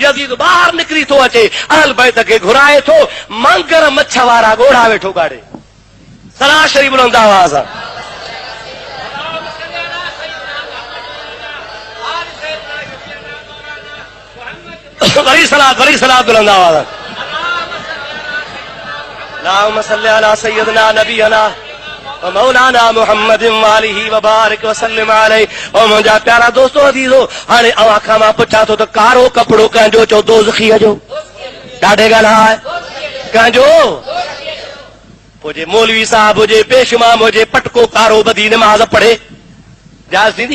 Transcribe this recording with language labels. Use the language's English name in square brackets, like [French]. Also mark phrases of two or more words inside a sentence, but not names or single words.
[Sindhi] यज़ीद ॿाहिरि निकिरी थो अचे, अहल बैत खे घुराए थो, मांगर मच्छ वारा ॻोढ़ा वेठो गाड़े। सराशरी बुलंद आवाज़ आहे। वरी सलात बुलंद आवाज़ आहे। [Arabic] اللهم صل على سيدنا نبينا و مولانا محمد و آله و بارك و سلم عليه. [Sindhi] ओ मुंहिंजा प्यारा दोस्तो अज़ीज़ो, हाणे अव्हां खां मां पुछां थो त कारो कपिड़ो कंहिंजो चओ दोज़खीअ जो? ॾाढे ॻाल्हाए कंहिंजो? पोइ जे मौलवी साहब हुजे, पेशमाम हुजे, पटको कारो ॿधी नमाज़ पढ़े, जाइज़ थींदी?